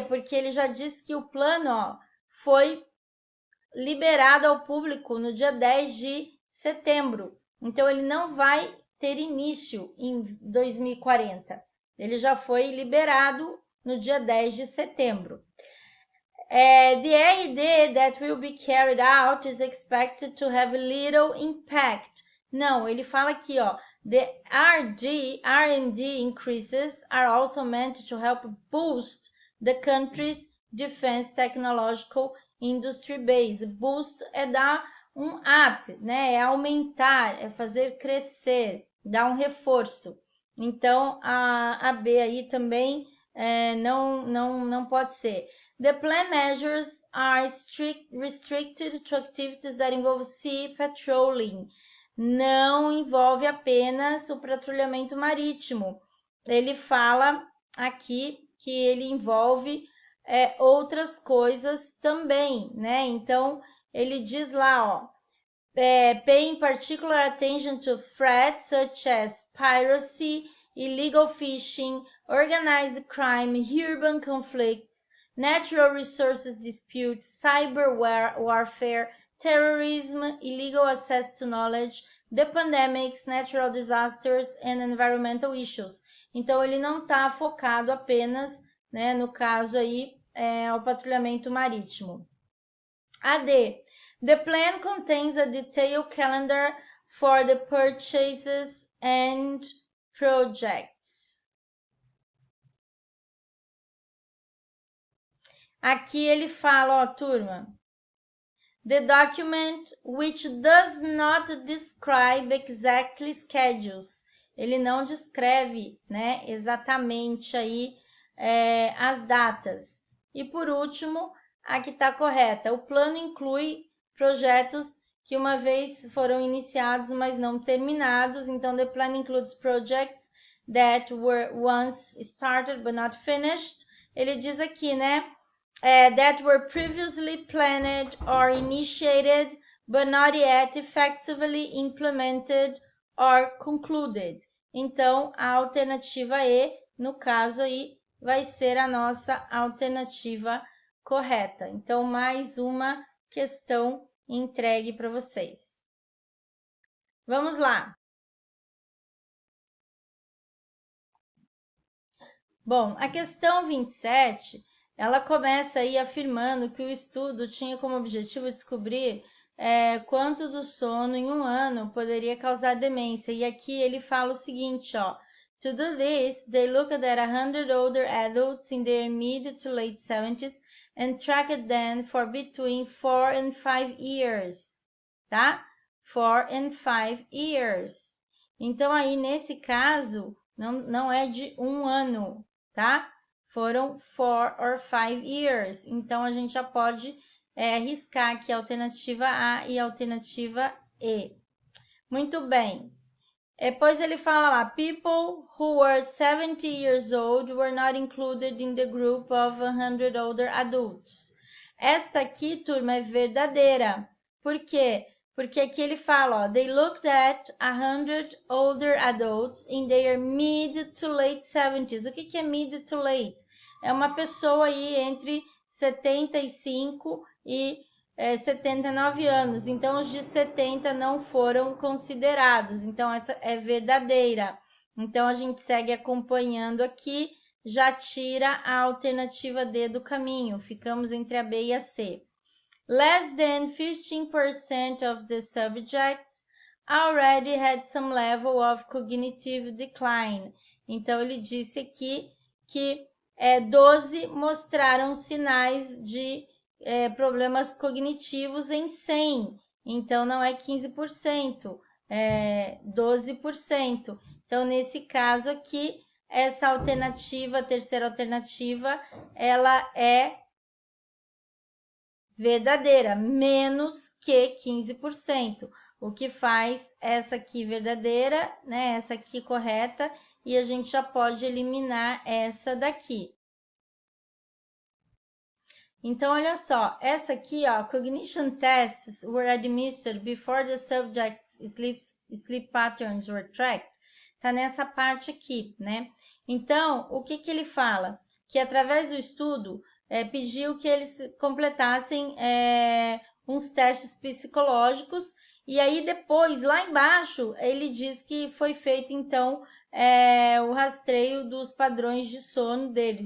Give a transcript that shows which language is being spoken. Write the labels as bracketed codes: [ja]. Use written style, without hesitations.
[pt] Porque ele já disse que o plano foi liberado ao público no dia 10 de setembro. Então, ele não vai ter início em 2040. Ele já foi liberado no dia 10 de setembro. [en] The R&D that will be carried out is expected to have little impact. [pt] Não, ele fala aqui, ó, [en] the R&D increases are also meant to help boost the country's defense technological industry base. [pt] Boost é dar um up, né? É aumentar, é fazer crescer, dar um reforço. Então, a B aí também não pode ser. [en] The plan measures are restricted to activities that involve sea patrolling. [pt] Não envolve apenas o patrulhamento marítimo. Ele fala aqui que ele envolve outras coisas também, né? Então, ele diz lá, ó, [en] paying particular attention to threats such as piracy, illegal fishing, organized crime, urban conflicts, natural resources disputes, cyber warfare, terrorism, illegal access to knowledge, the pandemics, natural disasters and environmental issues. [pt] Então, ele não está focado apenas, né, no caso aí, ao patrulhamento marítimo. AD. [en] The plan contains a detailed calendar for the purchases and projects. [pt] Aqui ele fala, ó, turma, [en] the document which does not describe exactly schedules. [pt] Ele não descreve, né, exatamente aí as datas. E por último, a que está correta. O plano inclui projetos que uma vez foram iniciados, mas não terminados. Então, [en] the plan includes projects that were once started but not finished. [pt] Ele diz aqui, né? [en] That were previously planned or initiated but not yet effectively implemented or concluded. [pt] Então, a alternativa E, no caso aí, vai ser a nossa alternativa correta. Então, mais uma questão entregue para vocês. Vamos lá. Bom, a questão 27, ela começa aí afirmando que o estudo tinha como objetivo descobrir quanto do sono em um ano poderia causar demência. E aqui ele fala o seguinte, ó. [en] To do this, they looked at 100 older adults in their mid to late 70s and tracked them for between 4 and 5 years, [pt] tá? [en] 4 and 5 years. [pt] Então, aí, nesse caso, não é de um ano, tá? Foram [en] 4 or 5 years. [pt] Então, a gente já pode arriscar aqui a alternativa A e a alternativa E. Muito bem. Depois ele fala lá, [en] people who were 70 years old were not included in the group of 100 older adults. [pt] Esta aqui, turma, é verdadeira. Por quê? Porque aqui ele fala, ó, [en] they looked at 100 older adults in their mid to late 70s. [pt] O que é [en] mid to late? [pt] É uma pessoa aí entre 75 e 79 anos. Então, os de 70 não foram considerados. Então, essa é verdadeira. Então, a gente segue acompanhando aqui, já tira a alternativa D do caminho. Ficamos entre a B e a C. [en] Less than 15% of the subjects already had some level of cognitive decline. [pt] Então, ele disse aqui que 12 mostraram sinais de problemas cognitivos em 100. Então, não é 15%, é 12%. Então, nesse caso aqui, essa alternativa, a terceira alternativa, ela é verdadeira, menos que 15%, o que faz essa aqui verdadeira, né? Essa aqui correta, e a gente já pode eliminar essa daqui. Então, olha só, essa aqui, ó, [en] cognition tests were administered before the subject's sleep patterns were tracked. [pt] Tá nessa parte aqui, né? Então, o que ele fala? Que através do estudo, pediu que eles completassem uns testes psicológicos, e aí depois, lá embaixo, ele diz que foi feito, então, o rastreio dos padrões de sono deles.